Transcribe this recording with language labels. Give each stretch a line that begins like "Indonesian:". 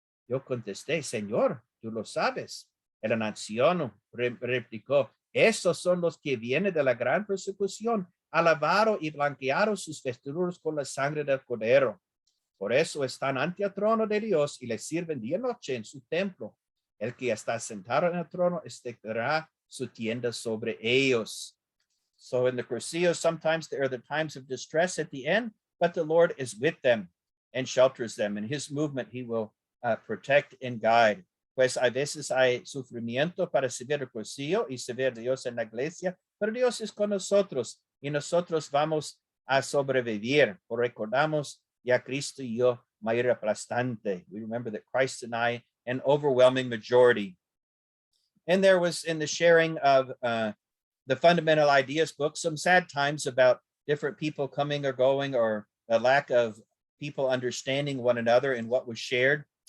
Spanish: Yo contesté, Señor, tú lo sabes. El anciano replicó, estos son los que vienen de la gran persecución, alabado y blanquearon sus vestiduras con la sangre del Cordero. Por eso están ante el trono de Dios y le sirven día y noche en su templo. El que está sentado en el trono extenderá su tienda sobre ellos.
English: So in the Cursillo, sometimes there are the times of distress at the end, but the Lord is with them and shelters them. In his movement, he will protect and guide.
Spanish: Pues a veces hay sufrimiento para servir el Cursillo y servir a Dios en la iglesia, pero Dios es con nosotros y nosotros vamos a sobrevivir. Por recordamos ya Cristo y yo, mayoría aplastante.
English: We remember that Christ and I, an overwhelming majority. And there was in the sharing of the Fundamental Ideas book, some sad times about different people coming or going, or a lack of people understanding one another and what was shared.